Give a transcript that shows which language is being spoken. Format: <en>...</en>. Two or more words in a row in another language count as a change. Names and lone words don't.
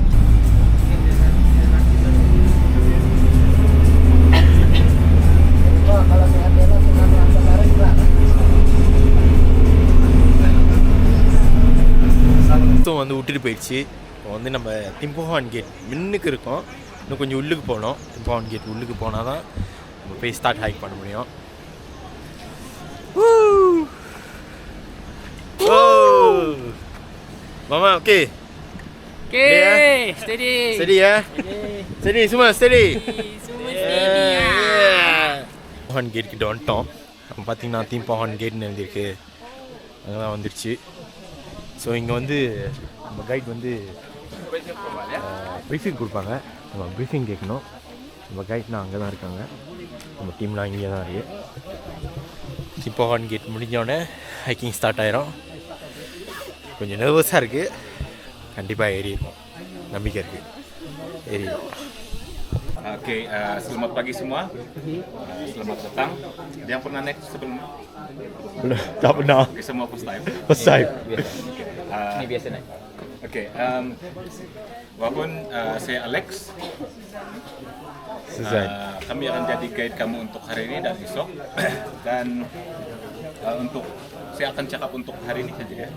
<ta>வந்து விட்டுட்டு போயிடுச்சு. இப்போ வந்து நம்ம திம்பஹான் கேட் மின்னுக்கு இருக்கோம். இன்னும் கொஞ்சம் உள்ளுக்கு போகணும். திம்பஹான் கேட் உள்ளுக்கு போனால் தான் நம்ம போய்</ta> <en>start hike</en> <ta>பண்ண முடியும். மாமா ஓகே</ta> <ms>steady. Steady ya. Steady semua steady.</ms> <ta>திம்பஹான் கேட் கிட்ட வந்துட்டோம். நம்ம பார்த்தீங்கன்னா திம்பஹான் கேட்னு எழுதியிருக்கு. அங்கெல்லாம் வந்துடுச்சு. ஸோ இங்கே வந்து நம்ம கைட் வந்து ப்ரீஃபிங் கொடுப்பாங்க. நம்ம ப்ரீஃபிங் கேட்கணும். நம்ம கைட்லாம் அங்கே தான் இருக்காங்க. நம்ம டீம்லாம் இங்கே தான் இருக்குது. திம்பஹான் கேட் முடிஞ்சோடனே</ta> <en>hiking start</en> <ta>ஆயிரும். கொஞ்சம் நர்வஸாக இருக்குது. கண்டிப்பாக ஏறிடும், நம்பிக்கை இருக்குது, ஏறிடும்.</ta> <ms>Oke, selamat pagi semua. Selamat datang. Ada yang pernah naik sebelumnya? Belum, tak pernah. Oke, semua</ms> <en>first time. First time.</en> <ms>Ini biasa naik. Oke, walaupun saya Alex, kami akan jadi guide kamu untuk hari ini dan esok. Dan untuk saya akan cakap untuk hari ini saja ya.</ms>